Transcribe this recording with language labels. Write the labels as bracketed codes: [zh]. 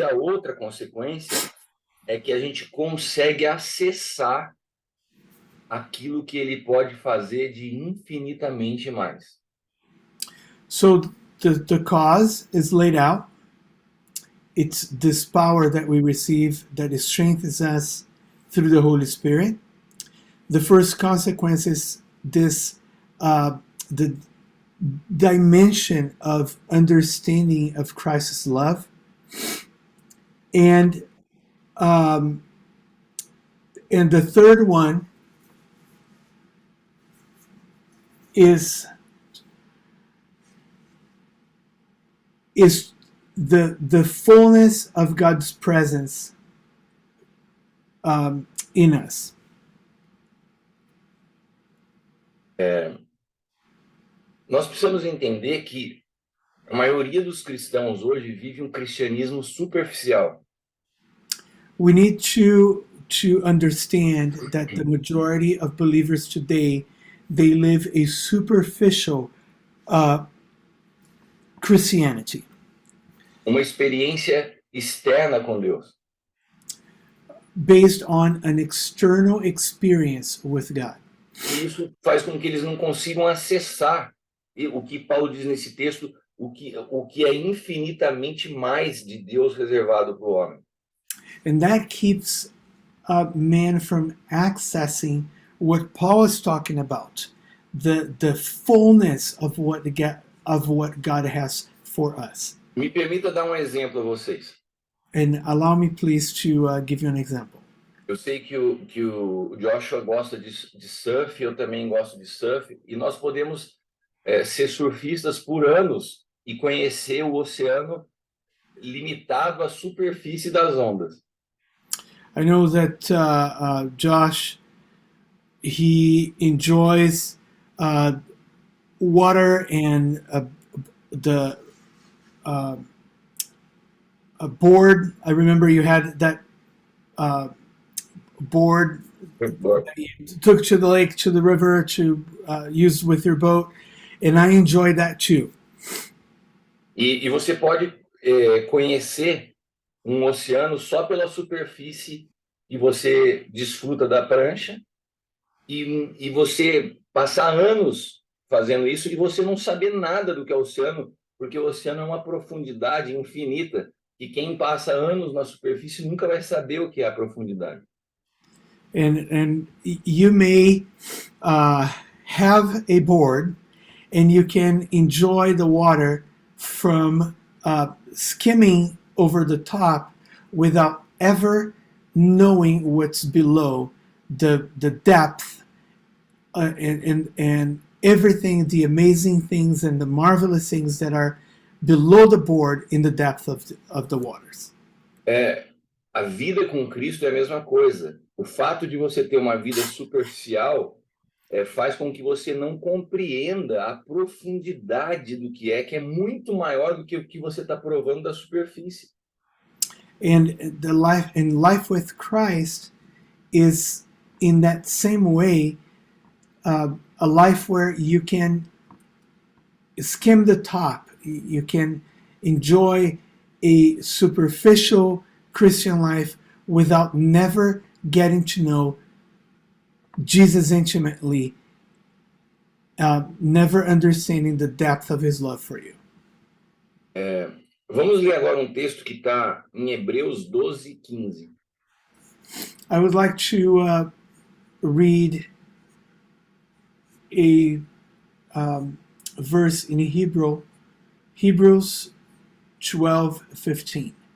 [pt] E a outra consequência é que a gente consegue acessar aquilo que ele pode fazer de infinitamente mais. [en] So the cause is laid out. It's this power that we receive that strengthens us through the Holy Spirit. The first consequence is this the dimension of understanding of Christ's love, and the third one is the fullness of God's presence in us. [pt] Nós precisamos entender que a maioria dos cristãos hoje vive um cristianismo superficial. [en] We need to understand that the majority of believers today, they live a superficial Christianity. [pt] Uma experiência externa com Deus. [en] Based on an external experience with God. [pt] E isso faz com que eles não consigam acessar o que Paulo diz nesse texto, o que é infinitamente mais de Deus reservado para o homem. [en] And that keeps man from accessing what Paul is talking about, the fullness of what God has for us. [pt] Me permita dar um exemplo a vocês. [en] And allow me, please, to give you an example. [pt] Eu sei que o Joshua gosta de surf, eu também gosto de surf, e nós podemos ser surfistas por anos e conhecer o oceano limitado à superfície das ondas. [en] I know that Josh, he enjoys water and the a board. I remember you had that board that you took to the lake, to the river, to use with your boat, and I enjoyed that too. [pt] E você pode conhecer um oceano só pela superfície e você desfruta da prancha e você passar anos fazendo isso e você não saber nada do que é o oceano, porque o oceano é uma profundidade infinita e quem passa anos na superfície nunca vai saber o que é a profundidade. [en] And you may have a board and you can enjoy the water from skimming over the top without ever knowing what's below, the depth and everything, the amazing things and the marvelous things that are below the board in the depth of the waters. [pt] A vida com Cristo é a mesma coisa. O fato de você ter uma vida superficial faz com que você não compreenda a profundidade do que é muito maior do que o que você está provando da superfície. [en] And the life with Christ is in that same way a life where you can skim the top. You can enjoy a superficial Christian life without never getting to know Jesus intimately, never understanding the depth of his love for you. [pt] Vamos ler agora um texto que está em Hebreus 12:15. [en] I would like to read a verse in Hebrews 12:15.